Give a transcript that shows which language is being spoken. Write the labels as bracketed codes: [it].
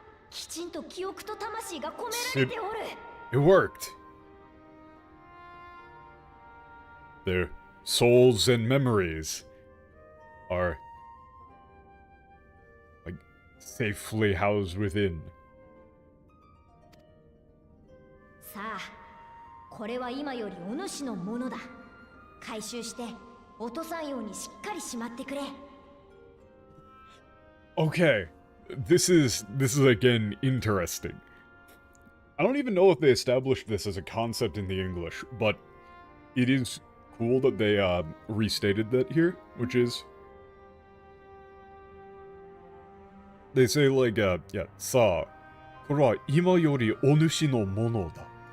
[ja] きちんと記憶と魂が込められておる。 [en] It worked. Their souls and memories are like safely housed within. [ja] さあ、これは今よりお主のものだ。回収して落とさんようにしっかりしまってくれ。 [en] Okay, this is again interesting. I don't even know if they established this as a concept in the English, but it is cool that they restated that here, which is they say like yeah, [ja] さあ、これは今よりお主のものだ。